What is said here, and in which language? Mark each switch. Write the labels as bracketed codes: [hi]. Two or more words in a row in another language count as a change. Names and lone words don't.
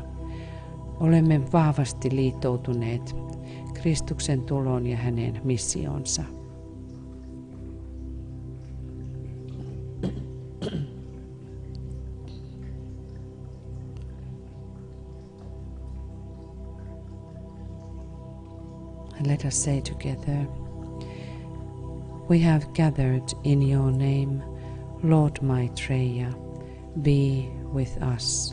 [fi] Olemme vahvasti liittoutuneet Kristuksen tuloon ja hänen missionsa. [en] And let us say together, we have gathered in your name, Lord Maitreya, be with us.